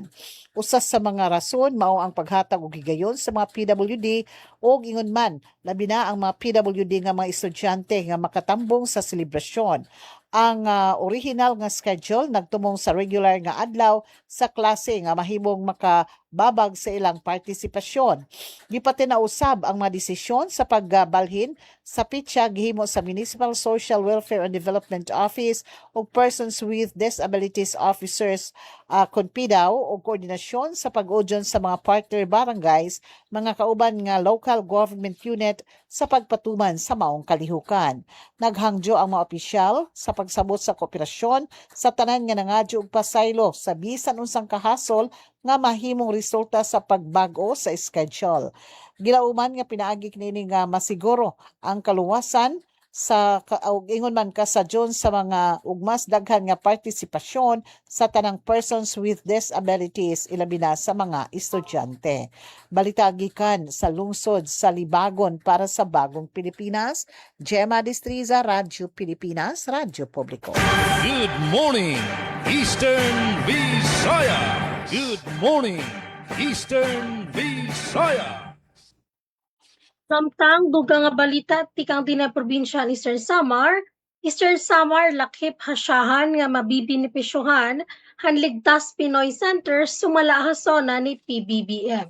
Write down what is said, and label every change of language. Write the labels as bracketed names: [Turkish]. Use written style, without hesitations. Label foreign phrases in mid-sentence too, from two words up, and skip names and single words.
[Cebuano] Usas sa mga rason mao ang paghatag og higayon sa mga PWD o ingon man labi na ang mga PWD nga mga estudyante nga makatambong sa selebrasyon. Ang original nga schedule nagtumong sa regular nga adlaw sa klase nga mahimong makababag sa ilang partisipasyon. Gipati na usab ang mga desisyon sa pagbalhin sa pitsa gihimo sa Municipal Social Welfare and Development Office o Persons with Disabilities Officers CONPIDAO o koordinasyon sa pag-udyon sa mga partner barangays, mga kauban nga local government unit sa pagpatuman sa maong kalihukan. Naghangyo ang mga opisyal sa pagsabot sa kooperasyon sa tanan nga nangadyo og pasaylo sa bisan unsang kahasol nga mahimong resulta sa pagbago sa schedule. Gilauman nga pinaagi kini nga masiguro ang kaluwasan sa ingon man kasadyon sa mga ug mas daghan nga partisipasyon sa tanang [English] persons with disabilities [Cebuano] ilabi na sa mga estudyante. Balita gikan sa lungsod sa Libagon para sa Bagong Pilipinas, Gemma Destriza, Radyo Pilipinas, Radyo Publiko. [English] Good morning, Eastern Visaya. Good morning, Eastern Visaya. [Waray] Samtang dugang nga balita tikang tina probinsya ni Eastern Samar lakip hasyahan nga mabibinipisyuhan han Ligtas Pinoy Center sumala hasona ni PBBM.